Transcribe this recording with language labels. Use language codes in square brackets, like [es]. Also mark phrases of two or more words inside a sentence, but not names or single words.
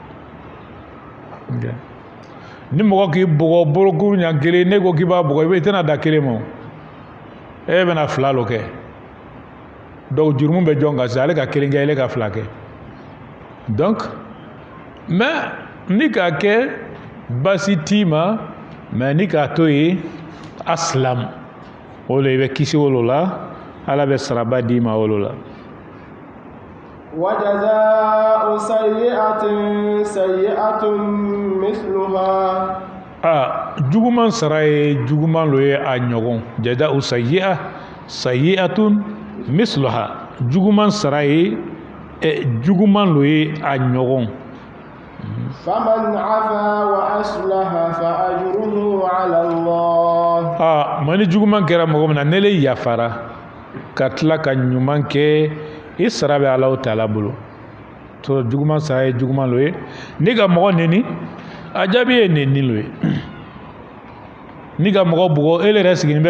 [bm] ni mɔgɔ k'i bugɔ bolokuru ɲɛ kelen ne ko k'i b'a bugɔ i tɛna da kelen ma e bɛna fila lo kɛ donc jurumu bɛ jɔn kan sisan ale ka kelen kɛ ale ka fila kɛ [fr] donc mais [bm] ni k'a kɛ basi t'i ma mais ni k'a to yen asilamu o la i bɛ kisi o la Ala bɛ saraba d'i ma o la. [ar] وجزاء سيئة سيئة مثلها [bm] juguman sara ye juguman lo ye a ɲɔgɔn [ar] جزاء سيئة سيئة مثلها [bm] juguman sara ye juguman lo ye a ɲɔgɔn [ar] فمن عفا وأصلح فأجره على الله [bm] mani juguman kɛra mɔgɔ min na ne le yafara ka tila ka ɲuman kɛ i sara bɛ Ala taala bolo to juguman sara ye juguman lo ye ni ka mɔgɔ neni a jaabi ye neni lo ye ni ka mɔgɔ bugɔ e yɛrɛ sigilen